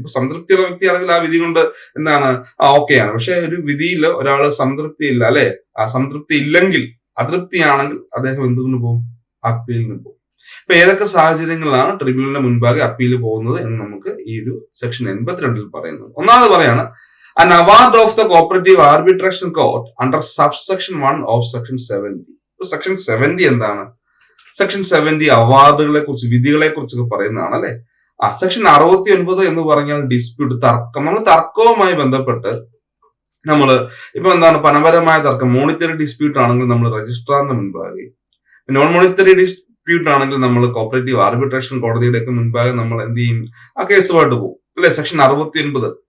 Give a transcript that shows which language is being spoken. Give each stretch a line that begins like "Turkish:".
Malayalam: ഇപ്പൊ സംതൃപ്തിയുള്ള വ്യക്തിയാണെങ്കിൽ ആ വിധി കൊണ്ട് എന്താണ് ഓക്കെയാണ്. പക്ഷെ ഒരു വിധിയിൽ ഒരാള് സംതൃപ്തി ഇല്ല അല്ലെ, സംതൃപ്തി ഇല്ലെങ്കിൽ അതൃപ്തിയാണെങ്കിൽ അദ്ദേഹം എന്തുകൊണ്ട് പോകും? അപ്പീലിന് പോകും. ഇപ്പൊ ഏതൊക്കെ സാഹചര്യങ്ങളിലാണ് ട്രിബ്യൂണലിന്റെ മുൻപാകെ അപ്പീൽ പോകുന്നത് എന്ന് നമുക്ക് ഈ ഒരു സെക്ഷൻ 82 പറയുന്നത്. ഒന്നാമത് പറയാണ്
English: an award of the cooperative arbitration court under subsection 1 of section 70.
Malayalam: Section 70 എന്താണ്? സെക്ഷൻ 70 അവാർഡുകളെ കുറിച്ച്, വിധികളെ കുറിച്ചൊക്കെ പറയുന്നതാണ് അല്ലെ. സെക്ഷൻ 69 എന്ന് പറഞ്ഞാൽ ഡിസ്പ്യൂട്ട്, തർക്കം. നമ്മൾ തർക്കവുമായി ബന്ധപ്പെട്ട് ഇപ്പൊ എന്താണ് പണപരമായ തർക്കം, മോണിറ്ററി ഡിസ്പ്യൂട്ട് ആണെങ്കിൽ നമ്മൾ രജിസ്ട്രാറിന്റെ മുൻപാകെ, നോൺ മോണിറ്ററി ഡിസ്പ്യൂട്ട് ആണെങ്കിൽ നമ്മൾ കോപ്പറേറ്റീവ് ആർബിട്രേഷൻ കോടതിയുടെ ഒക്കെ മുൻപാകെ നമ്മൾ എന്ത് ചെയ്യും? ആ കേസുമായിട്ട് പോകും അല്ലെ. സെക്ഷൻ 69